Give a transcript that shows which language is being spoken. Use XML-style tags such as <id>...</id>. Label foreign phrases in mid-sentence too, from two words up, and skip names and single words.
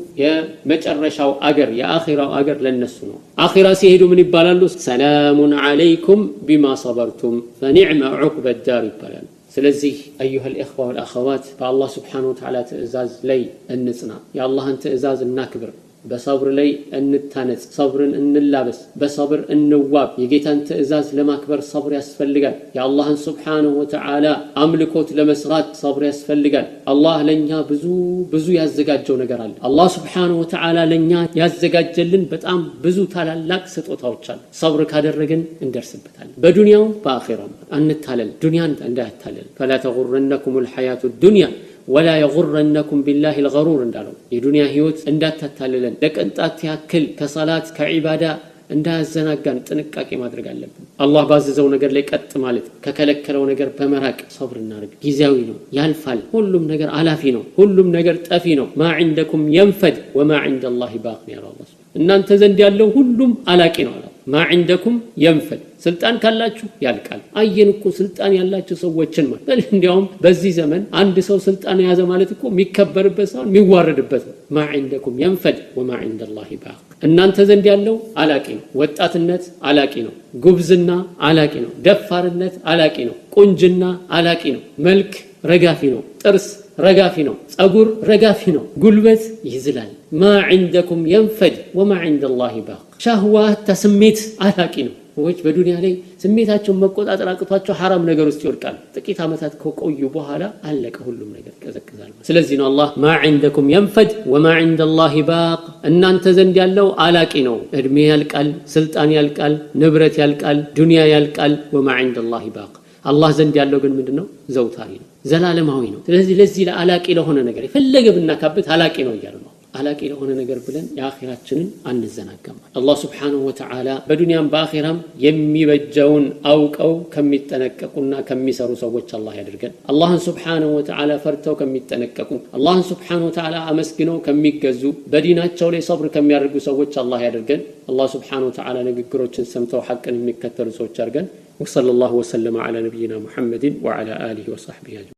<am>የመጨረሻው አገር የአኺራው አገር ለነሱ ነው አኺራ ሲሄዱ ምን ይባላሉ</am> <ar>سلام عليكم بما صبرتم فنعم عقبى الدار</ar> <am>ይባላሉ ስለዚህ ايها</am> <ar>الاخوه والاخوات فالله سبحانه وتعالى</ar> <am>ትእዛዝ ላይ እንጽና የአላህን ትእዛዝ እናክብር በሰብር ላይ እንታነጽ ሰብርን እንላበስ በሰብር እንዋብ የጌታን ትእዛዝ ለማክበር ሰብር ያስፈልጋል የአላህን</am> <ar>سبحانه وتعالى</ar> <am>አምልኮት ለመስራት ሰብር ያስፈልጋል አላህ ለኛ ብዙ ያዘጋጀው ነገር አለ አላህ</am> <ar>سبحانه وتعالى</ar> <am>ለኛ ያዘጋጀልን በጣም ብዙ ታላላቅ ስጦታዎች አሉ ሰብር ካደረግን እንደርስበታለን በዱንያው በአኺራው አንታለል ዱንያን እንዳያታለል</am> <ar>فلا تغرنكم الحياه الدنيا ولا يغرنكم بالله الغرور</ar> <am>እንዳለው የዱንያ ህይወት እንዳታታለለን ለቅንጣት ያክል ከሰላት ከዒባዳ እንዳያዘናጋን ጥንቃቄ ማድረግ አለብን አላህ ባዘዘው ነገር ላይ ቀጥ ማለት ከከለከለው ነገር በመራቅ ሰብር እናድርግ ጊዜያዊ ነው ያልፋል ሁሉም ነገር አላፊ ነው ሁሉም ነገር ጠፊ ነው</am> <ar>ما عندكم ينفد وما عند الله باق يا الله</ar> <am>እናንተ ዘንድ ያለው ሁሉም አላቂ ነው</am> <ar>ما عندكم ينفد</ar> <am>ስልጣን ካላችሁ ያልቃል አየንኩ ስልጣን ያላችሁ ሰዎችን ማለት እንዲያውም በዚህ ዘመን አንድ ሰው ስልጣን ያዘ ማለት እኮ የሚከበርበት ሳይሆን የሚዋረድበት ነው</am> <ar>ما عندكم ينفد وما عند الله باق</ar> <am>እናንተ ዘንድ ያለው አላቂ ነው ወጣትነት አላቂ ነው ጉብዝና አላቂ ነው ደፋርነት አላቂ ነው ቁንጅና አላቂ ነው መልክ ረጋፊ ነው ጥርስ ረጋፊ ነው ጸጉር ረጋፊ ነው ጉልበት ይዝላል</am> <ar>ما عندكم ينفد وما عند الله باق شهوات</ar> <am>ተስሜት አላቂ ነው ወጭ በዱንያ ላይ ስሜታቸውን መቆጣጠር አቅቷቸው حرام ነገር ውስጥ ይወድቃል ጥቂት አመታት ከቆዩ በኋላ አለቀ ሁሉም ነገር ቀዘቅዛል ስለዚህ ነው አላህ</am> <ar>ما عندكم ينفد وما عند الله باق</ar> <am>እናንተ ዘንድ ያለው አላቂ ነው እድሜ ያልቃል ስልጣን ያልቃል ንብረት ያልቃል ዱንያ ያልቃል</am> <ar>وما عند الله باق</ar> <am>አላህ ዘንድ ያለው ግን ምንድነው ዘውታሪ ነው ዘላለማዊ ነው ስለዚህ ለዚህ ለአላቂ ለሆነ ነገር የፈለገ ብናካበት አላቂ ነው ይላል አላቂ ለሆነ ነገር ብለን የአኺራችንን አንዘናጋም። አላህ</am> <ar>سبحانه وتعالى</ar> <am>በዱንያም በአኺራም የሚበጀውን አውቀው ከሚጠነቀቁና ከሚሰሩ ሰዎች አላህ ያድርገን። አላህን</am> <ar>سبحانه وتعالى</ar> <am>ፈርተው ከሚጠነቀቁ አላህን</am> <ar>سبحانه وتعالى</ar> <am>አመስግነው ከሚገዙ በዲናቸው ላይ ሰብር ከሚያደርጉ ሰዎች አላህ ያድርገን። አላህ</am> <ar>سبحانه وتعالى</ar> <am>ንግግሮችን ሰምተው ሐቅን የሚከተሉ ሰዎች አድርገን።</am> <ar>وصلى الله وسلم على نبينا محمد وعلى آله وصحبه أجمعين.</ar>